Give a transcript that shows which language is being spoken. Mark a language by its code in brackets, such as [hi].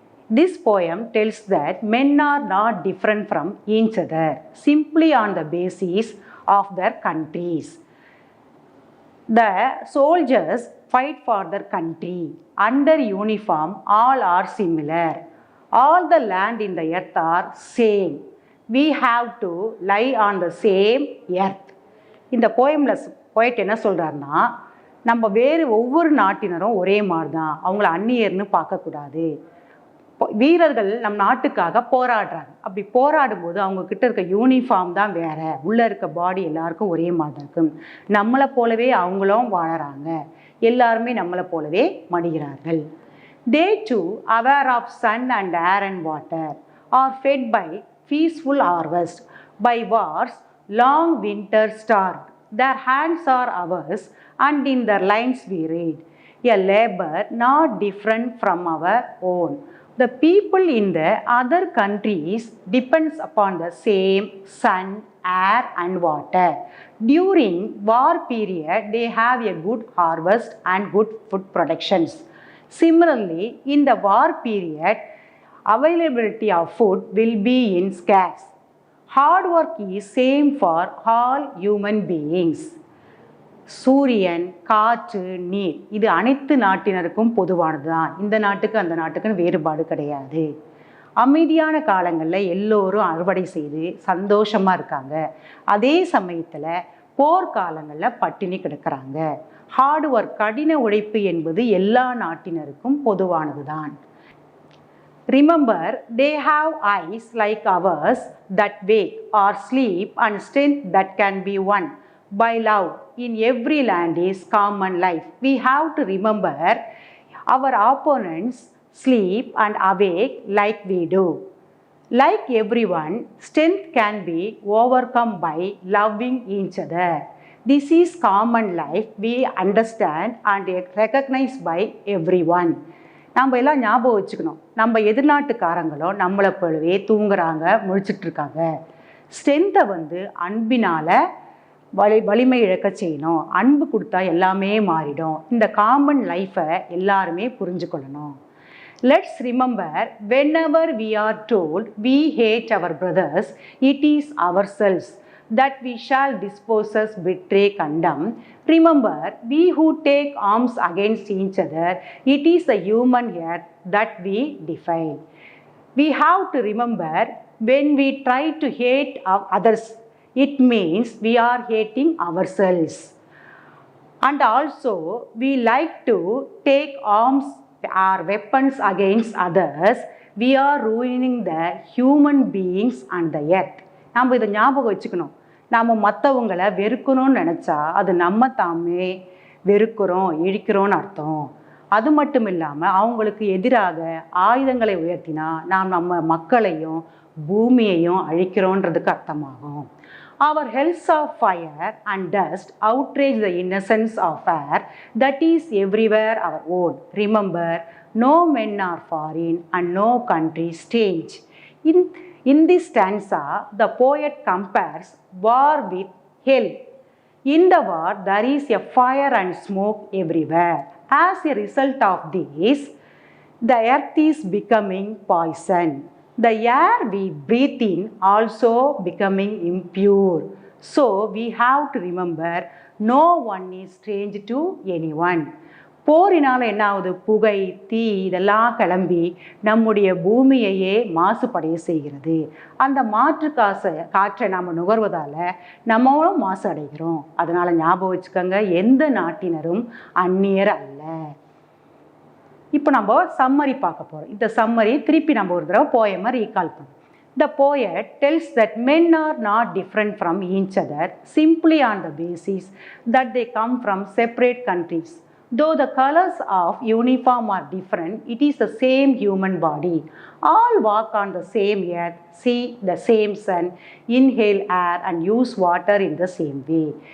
[en] This poem tells that men are not different from each other, simply on the basis of their countries. The soldiers fight for their country. Under uniform, all are similar. All the land in the earth are same. We have to lie on the same earth. [ta] இந்த போயமில் போயிட்டு என்ன சொல்கிறாருன்னா, நம்ம வேறு ஒவ்வொரு நாட்டினரும் ஒரே மாதிரி தான், அவங்கள அந்நியர்னு பார்க்கக்கூடாது. வீரர்கள் நம் நாட்டுக்காக போராடுறாங்க. அப்படி போராடும்போது அவங்கக்கிட்ட இருக்க யூனிஃபார்ம் தான் வேறு, உள்ளே இருக்க பாடி எல்லாருக்கும் ஒரே மாதிரி தான் இருக்கும். நம்மளை போலவே அவங்களும் வாழறாங்க, எல்லாருமே நம்மளை போலவே மடிகிறார்கள். [en] They too, aware of sun and air and water, are fed by peaceful harvest, by wars, long winter starved. Their hands are ours, and in their lines we read, a labor not different from our own. The people in the other countries depends upon the same sun, air and water. During war period, they have a good harvest and good food productions. Similarly, in the war period, availability of food will be in scarce. Hard work is same for all human beings. [ta] சூரியன், காற்று, நீர் இது அனைத்து நாட்டினருக்கும் பொதுவானது தான். இந்த நாட்டுக்கு அந்த நாட்டுக்குன்னு வேறுபாடு கிடையாது. அமைதியான காலங்களில் எல்லோரும் அறுவடை செய்து சந்தோஷமாக இருக்காங்க. அதே சமயத்தில் போர்க்காலங்களில் பட்டினி கிடக்கிறாங்க. ஹார்ட் ஒர்க், கடின உழைப்பு என்பது எல்லா நாட்டினருக்கும் பொதுவானது தான். [en] Remember, they have eyes like ours that wake or sleep and strength that can be won by love. In every land is common life. We have to remember our opponents sleep and awake like we do. Like everyone, strength can be overcome by loving each other. This is common life we understand and recognized by everyone. [ta] நம்ம எல்லாம் ஞாபகம் வச்சுக்கணும், நம்ம எதிர்நாட்டுக்காரங்களும் நம்மளை போலவே தூங்குறாங்க, முழிச்சிட்ருக்காங்க. ஸ்ட்ரென்த்தை அன்பினால் வலிமை இழக்க செய்யணும். அன்பு கொடுத்தா எல்லாமே மாறிடும். இந்த காமன் லைஃப்பை எல்லாருமே புரிஞ்சுக்கொள்ளணும். [en] Let's remember, whenever we are told we hate our brothers, it is ourselves that we shall dispose us, betray, condemn. Remember, we who take arms against each other, it is the human earth that we defile. We have to remember, when we try to hate others, it means we are hating ourselves. And also, we like to take arms or weapons against others. We are ruining the human beings and the earth. [ta] நாம் இதை ஞாபகம் வச்சுக்கணும். நாம் மற்றவங்களை வெறுக்கணும்னு நினச்சா அது நம்ம தாமே வெறுக்கிறோம், இழிக்கிறோன்னு அர்த்தம். அது மட்டும் இல்லாமல் அவங்களுக்கு எதிராக ஆயுதங்களை உயர்த்தினா நாம் நம்ம மக்களையும் பூமியையும் அழிக்கிறோன்றதுக்கு அர்த்தமாகும். [en] Our hells of fire and dust outrage the innocence of air that is everywhere our own. Remember, no men are foreign and no country strange. In this stanza, the poet compares war with hell. In the war, there is a fire and smoke everywhere. As a result of this, the earth is becoming poison. The air we breathe in also becoming impure. So we have to remember, no one is strange to anyone. [ta] போரினால் என்ன ஆகுது? புகை, தீ இதெல்லாம் கிளம்பி நம்முடைய பூமியையே மாசுபடைய செய்கிறது. அந்த காற்றை நாம் நுகர்வதால் நம்மளும் மாசு அடைகிறோம். அதனால் ஞாபகம் வச்சுக்கோங்க, எந்த நாட்டினரும் அந்நியர் அல்ல. இப்போ நம்ம சம்மரி பார்க்க போகிறோம். இந்த சம்மரி திருப்பி நம்ம ஒரு தடவை போயமை ரீகால் பண்ணுவோம். [en] The poet tells that men are not different from each other simply on the basis that they come from separate countries. Though the colors of uniform are different, it is the same human body. All walk on the same earth, see the same sun, inhale air and use water in the same way.